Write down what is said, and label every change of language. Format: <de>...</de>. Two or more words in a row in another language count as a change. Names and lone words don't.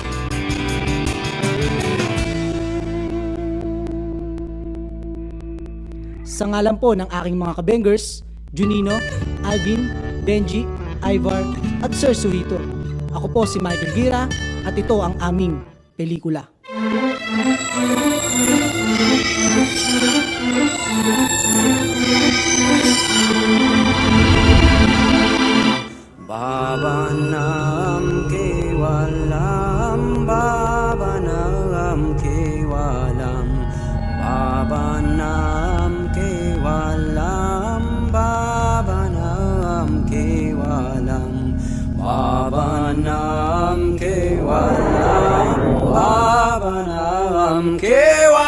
<tl>Sa ngalan po ng aking mga kabengers, Junino, Alvin, Benji, Ivar, at Sir Suhito. Ako po si Michael Gira at ito ang aming pelikula.</tl> <sa>Baba Nam Kevalam, Baba Nam Kevalam, Baba Nam Kevalam, Baba Nam Kevalam, Baba Nam Kevalam, Baba Nam Kevalam.</sa>